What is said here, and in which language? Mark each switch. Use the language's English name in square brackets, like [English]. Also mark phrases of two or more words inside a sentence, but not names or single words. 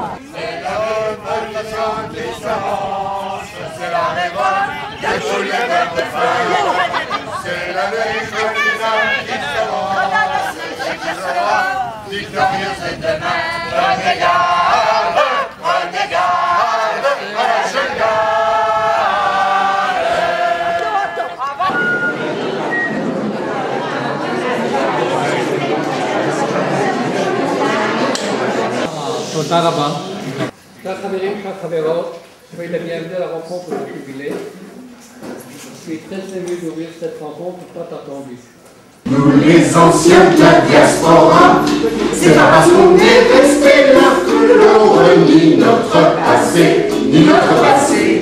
[French] C'est la révolte, des fouilles de feuilles. C'est la lutte qui sera victorieuse demain. Prenez garde à la jeune garde. [Hebrew] תודה רבה. חברים, חברות, [French] soyez les bienvenus à la rencontre du jubilé. Je suis très ému d'ouvrir cette rencontre tant attendue. Nous les anciens de la diaspora, c'est pas parce qu'on est resté là que l'on renie notre passé, ni notre passé.